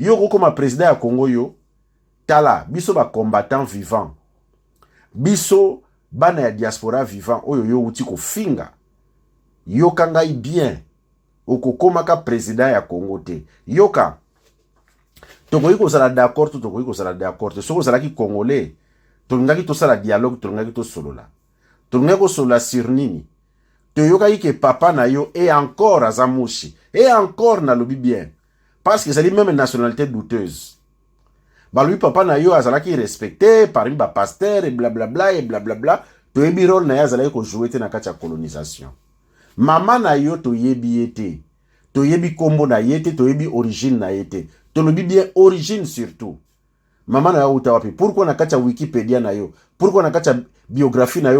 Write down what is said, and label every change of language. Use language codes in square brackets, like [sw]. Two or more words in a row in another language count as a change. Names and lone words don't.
[ln] Yo ko koma président ya Congo yo. tala biso ba [fr] combattant vivant [ln] biso bana ya diaspora vivant oyo yo uti ko finga yoka ngai bien okokomaka président ya Congo te yoka tokoki kozala d'accord to tokoki kozala d'accord te soko ozalaki congolais tolingaki tosala dialogue tolingaki tosolola tolingaki kosolola sur nini toyokaki ke papa na yo [fr] et encore [ln] azamushi [fr] et encore [ln] nalobi [fr] bien parce que [ln] ezali [fr] même nationalité douteuse [ln] balobi papa na yo azalaki [fr] respecté parmi [ln] ba pasteur [fr] et blablabla et blablabla [ln] toyebi rôle na ye azalaki kojouer te na kati ya colonisation mama na yo toyebi ye te toyebi kombo na ye te toyebi origine na ye te tolobi [fr] bien origine surtout [ln] mama na yo uta wapi pourquoi na kati ya Wikipédia na yo pourquoi na kati ya biographie na yo